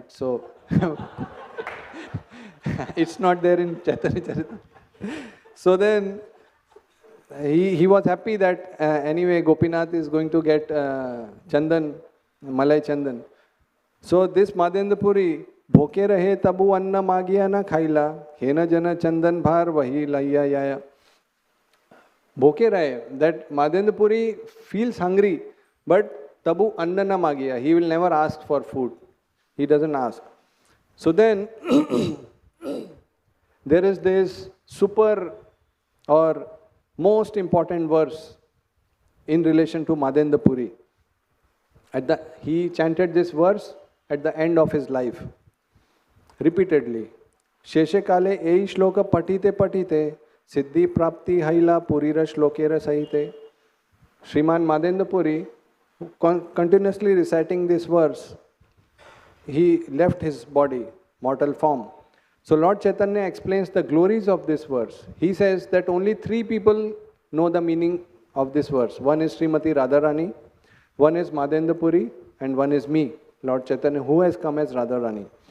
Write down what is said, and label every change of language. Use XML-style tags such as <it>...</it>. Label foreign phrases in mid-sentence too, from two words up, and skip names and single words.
<en>So it's not there in Chaitanya Charitamrita. So then he was happy that anyway Gopinath is going to get Chandan, Malai Chandan. So this Madhavendra Puri,</en> <bn>ভোকে রহে তবু অন্ন মাগিয়া না খাইলা হেন জন চন্দন ভার বহি লৈয়া যায়া. ভোকে রহে,</bn> <en>that Madhavendra Puri feels hungry, but</en> <bn>তবু অন্ন না মাগিয়া.</bn> <en>He will never ask for food. He doesn't ask. So then there is this super or most important verse in relation to Madhavendra Puri. He chanted this verse at the end of his life. Repeatedly.</en> <bn>শেষে কালে এই শ্লোক পড়িতে পড়িতে সিদ্ধি প্রাপ্তি হৈল পুরীর শ্লোকের সহিতে.</bn> <en>Srimad Madhavendra Puri, continuously reciting this verse, he left his body, mortal form. So Lord Chaitanya explains the glories of this verse. He says that only 3 people know the meaning of this verse. One is Srimati Radharani, one is Madhavendra Puri, and one is me, Lord Chaitanya, who has come as Radharani.</en>